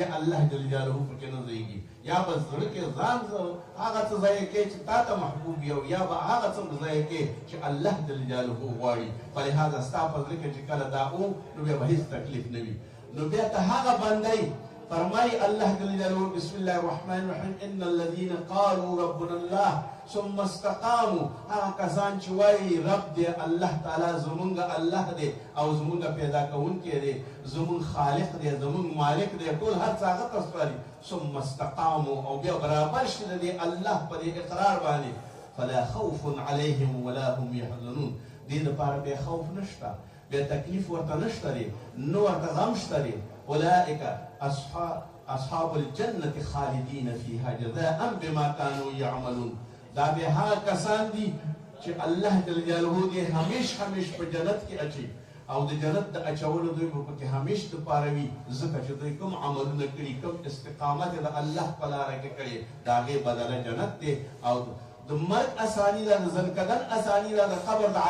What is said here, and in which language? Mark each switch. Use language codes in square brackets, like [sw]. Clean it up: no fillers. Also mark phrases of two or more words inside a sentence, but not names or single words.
[ar] الله جل جلاله [ps] پکې نه ځایږي یا به زړه کې ځان هغه څه ځای کې چې تا ته محبوب وي او یا به هغه څه ځای کې چې [ar] الله جل جلاله [ps] غواړي فلهذا ستا په زړه کې چې کله دا نو بیا به هېڅ تکلیف نه وي نو بیا ته هغه بندی فرمای [ar] الله جل جلاله بسم الله الرحمن الرحیم ان الذين قالوا ربنا الله ثم استقاموا [ps] هغه کسان چې وایي رب دی الله تعالی زمونږ الله دی او زمونږ پیدا کوونکی دی زمونږ خالق دی زمونږ مالک دی ټول هر څه هغه ته سپاري [ar] ثم استقاموا [ps] او بیا برابر شي د الله په دې اقرار باندې [ar] فلا خوف عليهم ولا هم يحزنون [ps] دې لپاره بیا خوف نشته بیا تکلیف ورته نشته دی نو ورته غم شته دی اولئک [ar] اصحاب الجنة خالدین فیها جزاء بما كانوا يعملون [ps] دا به هغه کسان دي چې [ar] الله جل جلاله [ps] دې همیش په جنت کې اچي او د جنت د اچولو دوی به پکې همیش دپاره وي ځکه چې دوی کوم عملونه کړي کوم استقامت یې د الله په لاره کې کړی د هغې بدله جنت دی او د مرګ اساني ده د زنکدن اساني ده د قبر د